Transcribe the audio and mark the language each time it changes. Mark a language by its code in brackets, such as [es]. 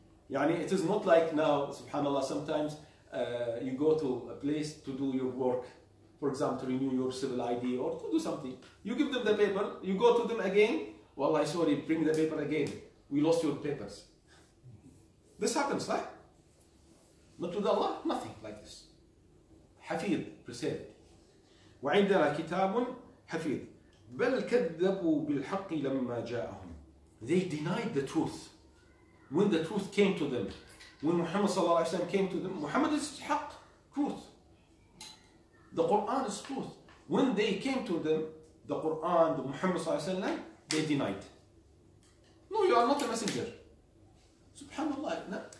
[en] It is not like now, subhanallah, sometimes you go to a place to do your work. For example, to renew your civil ID or to do something. You give them the paper, you go to them again. Wallahi, sorry, bring the paper again. We lost your papers. This happens, right? But with Allah, nothing like this. Hafid, preserved. [ar] وعندنا كتاب حفيظ بل كذبوا بالحق لما جاءهم. [en] They denied the truth when the truth came to them. When Muhammad sallallahu alaihi wasallam came to them, Muhammad is haqq. truth. The Quran is truth. When they came to them, the Quran, the Muhammad sallallahu alaihi wasallam, they denied. No, you are not a messenger. Subhanallah. No.